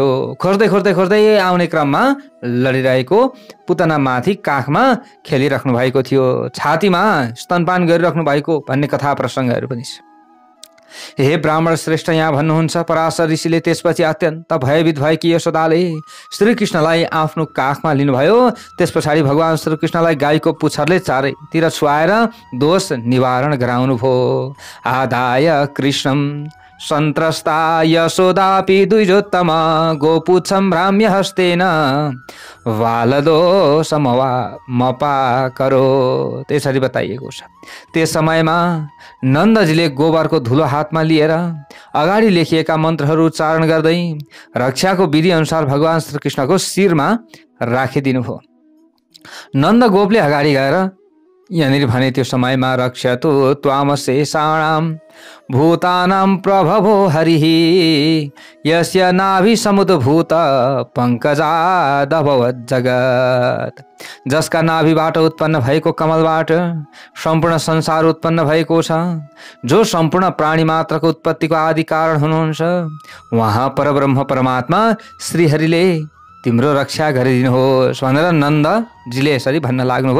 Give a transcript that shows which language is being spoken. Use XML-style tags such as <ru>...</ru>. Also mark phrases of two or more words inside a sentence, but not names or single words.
<ne>खोज्दै आउने क्रममा लडिरहेको पुतनामाथि काखमा खेलिराख्नु भएको थियो, छातीमा स्तनपान गरिराख्नु भएको भन्ने कथा प्रसङ्गहरू पनि छ। हे ब्राह्मण श्रेष्ठ, यहाँ भन्नुहुन्छ पराशर ऋषिले त्यसपछि अत्यन्त भयभीत भएकी यशोदाले श्रीकृष्णलाई आफ्नो काखमा लिनुभयो। त्यस पछाडि भगवान श्रीकृष्णलाई गाईको पुच्छरले चारैतिर छुवाएर दोष निवारण गराउनुभयो।</ne> <sa>आदाय कृष्णम सन्त्रस्ता यशोदापि द्विजोत्तम गोपुच्छं भ्राम्य हस्तेन वालदोषमपाकरो,</sa> <ne>त्यसरी बताइएको छ। त्यस समयमा नन्दजीले गोबरको धुलो हातमा लिएर अगाडि लेखिएका मन्त्रहरू उच्चारण गर्दै रक्षाको विधि अनुसार भगवान श्रीकृष्णको शिरमा राखिदिनुभयो। नन्द गोपले अगाडि गएर यहाँनिर भने त्यो समयमा</ne> <sa>रक्षतु त्वाम शेषाणाम भूतानां प्रभवो हरिः यस्य नाभि समुद्भूत पंकजादभवत् जगत्।</sa> <ne>जसका नाभिबाट उत्पन्न भएको कमलबाट सम्पूर्ण संसार उत्पन्न भएको छ, जो सम्पूर्ण प्राणी मात्रको उत्पत्तिको आदि कारण हुनुहुन्छ, उहाँ परब्रह्म परमात्मा श्रीहरिले तिम्रो रक्षा गरिदिनुहोस् भनेर नन्दजीले यसरी भन्न लाग्नुभयो।</ne>